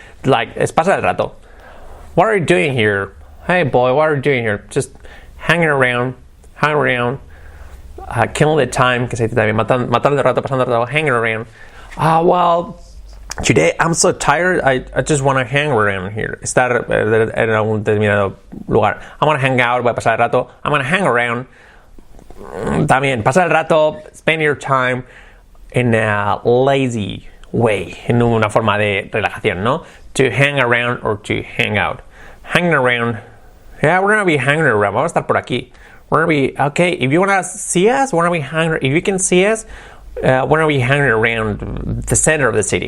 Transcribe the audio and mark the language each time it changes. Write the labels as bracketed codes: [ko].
[en] Like, [es] es pasar el rato. [en] What are you doing here? Hey boy, what are you doing here? Just hanging around, killing the time, [es] que se dice también, matando el rato, pasando el rato, [en] hanging around. Today I'm so tired, I just want to hang around here. [es] Estar en algún determinado lugar. [en] I want to hang out, [es] voy a pasar el rato. [en] I'm going to hang around. [es] También, pasar el rato, [en] spend your time in a lazy way. [es] En una forma de relajación, ¿no? [en] To hang around or to hang out. Hanging around. Yeah, we're going to be hanging around. [es] Vamos a estar por aquí. [en] We're going to be, okay, if you want to see us, if you can see us, we're going to be hanging around the center of the city.